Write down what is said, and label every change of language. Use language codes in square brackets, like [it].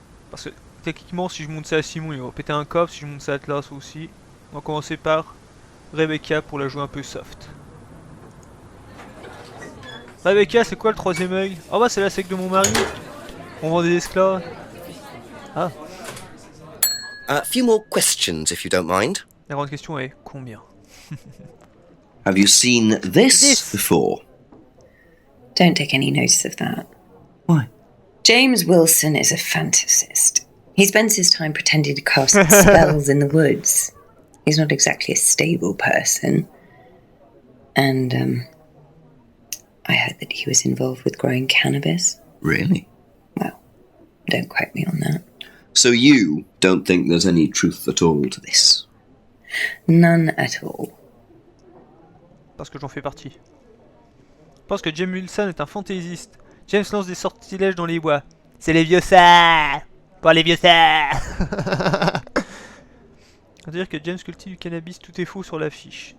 [fr] Parce que techniquement, si je montre ça à Simon, il va péter un câble. Si je montre ça à Atlas aussi, on va commencer par Rebecca pour la jouer un peu soft. Rebecca, c'est quoi le Troisième Œil? Ah bah c'est la secte de mon mari. On vend des esclaves. Ah. [en] A few more questions, if you don't mind. [fr] La grande question est combien? [en] Have you seen this before? Don't take any notice of that. Why? James Wilson is a fantasist. He spends his time pretending to cast spells in the woods. He's not exactly a stable person. And, I heard that he was involved with growing cannabis. Really? Well, don't quote me on that. So you don't think there's any truth at all to this? None at all. [fr] Parce que j'en fais partie. Je pense que James Wilson est un fantaisiste. James lance des sortilèges dans les bois. C'est les vieux ça. Pour les vieux ça. C'est-à-dire que James cultive du cannabis, tout est faux sur l'affiche.